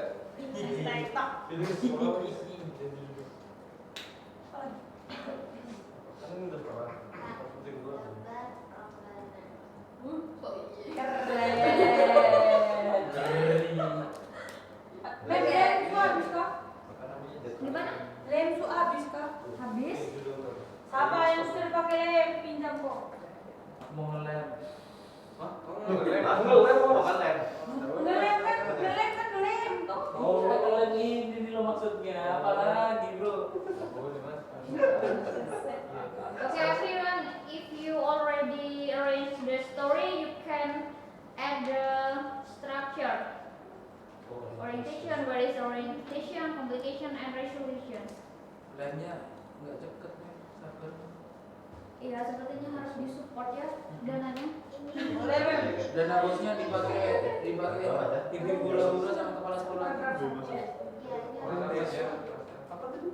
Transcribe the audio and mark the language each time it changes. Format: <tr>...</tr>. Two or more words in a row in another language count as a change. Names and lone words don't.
<id>TikTok. Ini semua kan udah pernah. Penting gua. Lem su habis kah? Gimana? Lem su habis kah? Habis? Siapa yang sudah pakai lem pinjam kok? Aku mau ngelem. Hah? Ngelem mau makan lem. Ngelem kan ngelem toh. Oh, kalau ini lo maksudnya apalagi, Bro?</id> <en>Okay, everyone, if you already arranged the story, you can add the structure. Orientation, where is orientation, complication, and resolution.</en> <id>Lemnya nggak cepet nih, sabar. Iya, sepertinya harus disupport ya dananya. Lem. Dan harusnya dipakai TV hura-hura sama kepala sekolah. Apa tadi?</id>